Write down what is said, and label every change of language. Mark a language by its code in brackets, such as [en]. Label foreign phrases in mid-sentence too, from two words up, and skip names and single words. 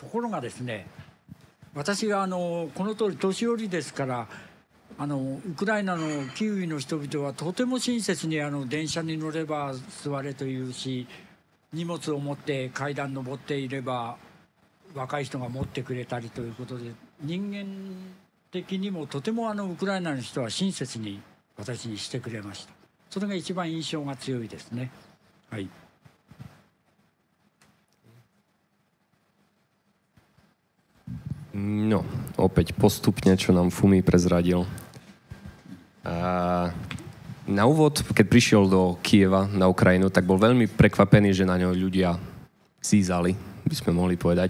[ja] ところがですね、私がこの通り年寄りですから、ウクライナのキーウの人々はとても親切に電車に乗れば座れというし、荷物を持って階段登っていれば若い人が持ってくれたりということで、人間的にもとてもウクライナの人は親切に私にしてくれました。それが一番印象が強いですね。はい。 [sk] No, opäť postupne, čo nám Fumi prezradil. Na úvod, keď prišiel do Kyjeva na Ukrajinu, tak bol veľmi prekvapený, že na ňo ľudia zízali, by sme mohli povedať.